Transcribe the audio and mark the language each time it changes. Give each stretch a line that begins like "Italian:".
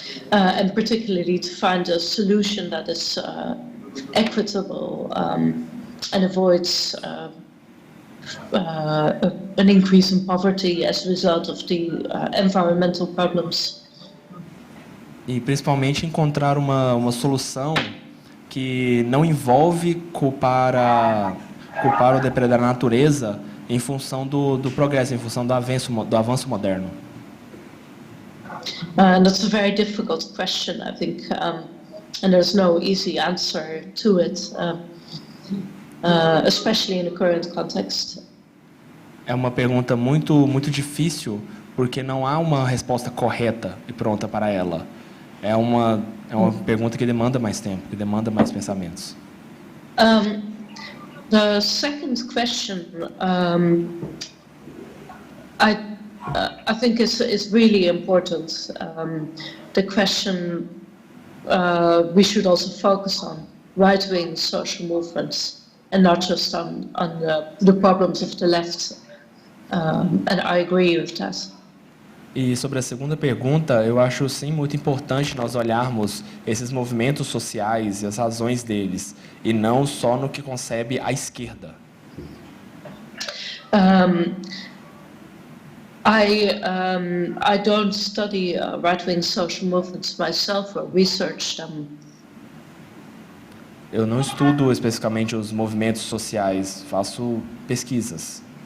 English: And particularly to find a solution that is equitable and avoids an increase in poverty as a result of the environmental problems.
Portuguese: E principalmente encontrar uma solução que não envolve culpar o depredador da natureza em função do progresso, em função do avanço moderno.
English: And that's a very difficult question, I think, and there's no easy answer to it, especially in the current context.
Portuguese: É uma pergunta muito difícil, porque não há uma resposta correta e pronta para ela. É uma pergunta que demanda mais tempo, que demanda mais pensamentos.
English: The second question, I think is really important. The question we should also focus on right-wing social movements and not just on the problems of the left. And I agree with that.
Portuguese: E sobre a segunda pergunta, eu acho sim muito importante nós olharmos esses movimentos sociais e as razões deles, e não só no que concebe a esquerda.
English: I don't study right-wing social movements myself or research them.
Portuguese: Eu não estudo especificamente os movimentos sociais, faço pesquisas.